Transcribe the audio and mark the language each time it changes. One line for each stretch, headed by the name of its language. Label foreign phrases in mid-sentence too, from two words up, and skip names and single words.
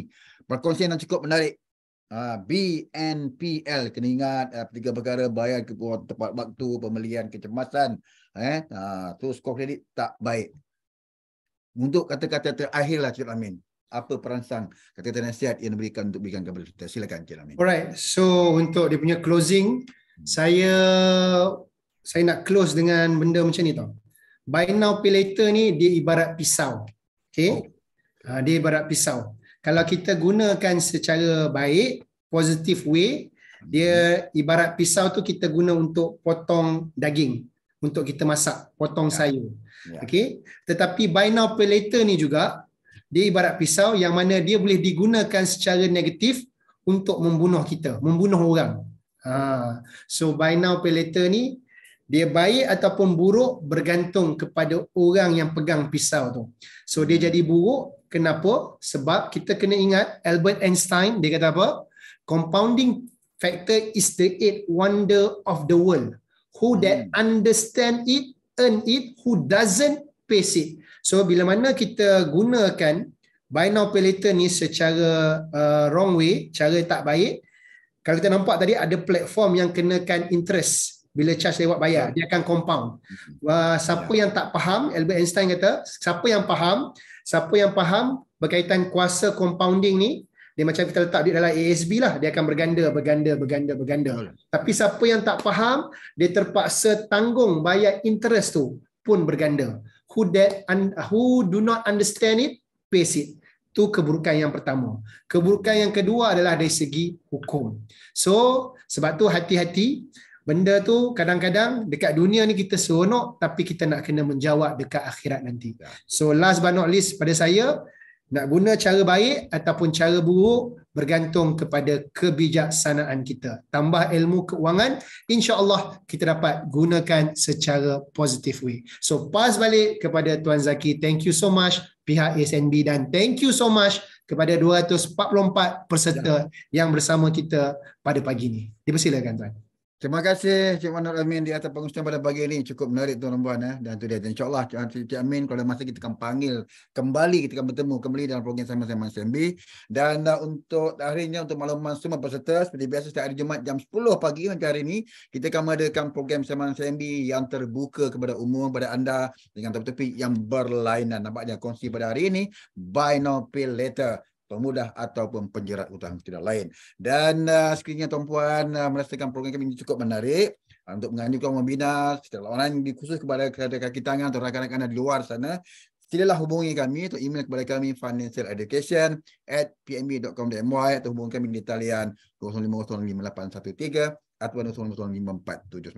Malay: Perkongsian yang cukup menarik. BNPL, kena ingat 3 perkara: bayar tepat waktu, pembelian kecemasan, terus skor kredit tak baik. Untuk kata-kata terakhirlah Cik Amin, apa perangsang kata-kata nasihat yang diberikan untuk berikan kepada kita? Silakan Cik Amin. Alright, so untuk dia punya closing, saya nak close dengan benda macam ni tau.
English: Buy now pay later
Malay: ni dia ibarat pisau. Dia ibarat pisau. Kalau kita gunakan secara baik,
English: positive way,
Malay: dia ibarat pisau tu kita guna untuk potong daging, untuk kita masak, potong sayur. Tetapi
English: buy now pay later
Malay: ni juga dia ibarat pisau yang mana dia boleh digunakan secara negatif untuk membunuh kita, membunuh orang. So
English: buy now pay later
Malay: ni dia baik ataupun buruk bergantung kepada orang yang pegang pisau tu. So dia jadi buruk, kenapa? Sebab kita kena ingat Albert Einstein dia kata apa?
English: Compounding factor is the 8th wonder of the world. Who that understand it, earn it, who doesn't face it.
Malay: So bila mana kita gunakan
English: buy now pay later
Malay: ni secara
English: wrong way,
Malay: cara tak baik, kalau kita nampak tadi ada platform yang kenakan interest bila charge lewat bayar, dia akan compound. Siapa yang tak faham, Albert Einstein kata, siapa yang faham berkaitan kuasa compounding ni, dia macam kita letak duit dalam ASB lah, dia akan berganda. Tapi siapa yang tak faham, dia terpaksa tanggung bayar interest tu pun berganda.
English: Who do not understand it, face it.
Malay: Itu keburukan yang pertama. Keburukan yang kedua adalah dari segi hukum. So, sebab tu hati-hati. Benda tu kadang-kadang dekat dunia ni kita seronok tapi kita nak kena menjawab dekat akhirat nanti. So
English: last but not least
Malay: pada saya, nak guna cara baik ataupun cara buruk bergantung kepada kebijaksanaan kita. Tambah ilmu keuangan, insya-Allah kita dapat gunakan secara
English: positive way.
Malay: So pass balik kepada Tuan Zaki.
English: Thank you so much
Malay: pihak SNB dan
English: thank you so much
Malay: kepada 244 peserta yang bersama kita pada pagi ni. Dipersilakan Tuan. Terima kasih Cik Manur Amin di atas pengurusan pada pagi ini. Cukup menarik tuan dan puan. Dan tu dia. InsyaAllah Cik Amin kalau ada masa kita akan panggil kembali, kita akan bertemu kembali dalam program Sembang-Sembang SMB. Dan untuk harinya, untuk makluman semua peserta, seperti biasa setiap hari Jumaat jam 10 pagi macam hari ini, kita akan mengadakan program Sembang SMB yang terbuka kepada umum, kepada anda dengan topik-topik yang berlainan. Nampaknya kongsi pada hari ini,
English: buy now pay later.
Malay: Pemudah ataupun penjerat hutang tidak lain. Dan sekiranya tuan-puan merasakan program kami ini cukup menarik untuk menganjurkan membina secara online khusus kepada kaki tangan atau rakan-rakan di luar sana, silalah hubungi kami atau email kepada kami financialeducation@pnb.com.my atau hubungi kami di talian 05055813 atau 050547.